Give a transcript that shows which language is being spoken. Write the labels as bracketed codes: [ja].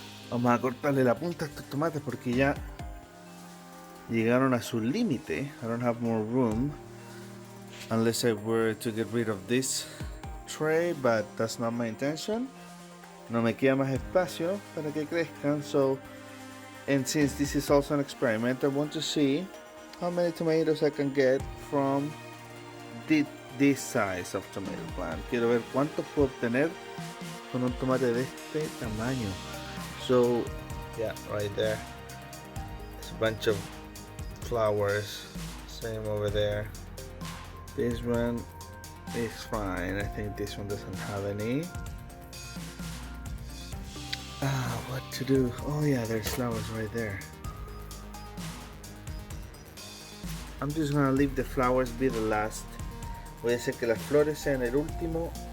[es] Vamos a cortarle la punta a estos tomates porque ya llegaron a su límite. [en] I don't have more room unless I were to get rid of this tray, but that's not my intention. [es] No me queda más espacio para que crezcan. [en] So, and since this is also an experiment, I want to see how many tomatoes I can get from this size of tomato plant. [es] Quiero ver cuántos puedo obtener con un tomate de este tamaño. [en] So yeah, right there, it's a bunch of flowers. Same over there. This one is fine. I think this one doesn't have any. What to do? Oh yeah, there's flowers right there. I'm just gonna leave the flowers be the last. [es] Voy a hacer que las flores sean el último.